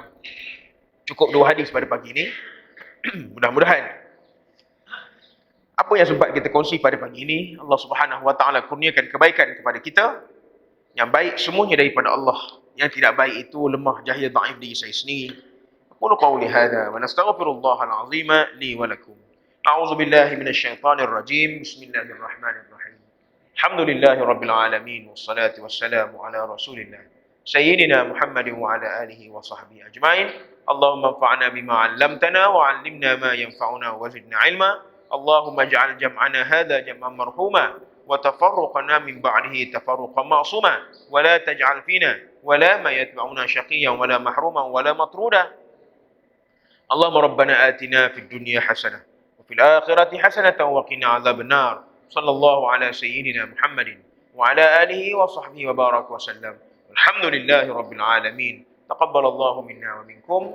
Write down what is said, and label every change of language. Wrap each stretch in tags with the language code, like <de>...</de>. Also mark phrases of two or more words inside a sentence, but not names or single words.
<ms>Cukup 2 hadis pada pagi ini. Mudah-mudahan apa yang sempat kita kongsi pada pagi ini,</ms> <ar>الله سبحانه وتعالى</ar> <ms>kurniakan kebaikan kepada kita. Yang baik semuanya daripada Allah. Yang tidak baik itu lemah, jahil, dhaif diri saya sendiri.</ms> <ar>أقول قولي هذا ونستغفر الله العظيم لي ولكم. أعوذ بالله من الشيطان الرجيم. بسم الله الرحمن الرحيم. الحمد لله رب العالمين والصلاة والسلام على رسول الله سيدنا محمد وعلى آله وصحبه أجمعين. اللهم انفعنا بما علمتنا وعلمنا ما ينفعنا وزدنا علما. اللهم اجعل جمعنا هذا جمعا مرحوما وتفرقنا من بعده تفرقا معصوما ولا تجعل فينا ولا من يتبعنا شقيا ولا محروما ولا مطرودا. اللهم ربنا آتنا في الدنيا حسنة وفي الآخرة حسنة وقنا عذاب النار. صلى الله على سيدنا محمد وعلى آله وصحبه وبارك وسلم. الحمد لله رب العالمين. تقبل الله منا ومنكم.</ar>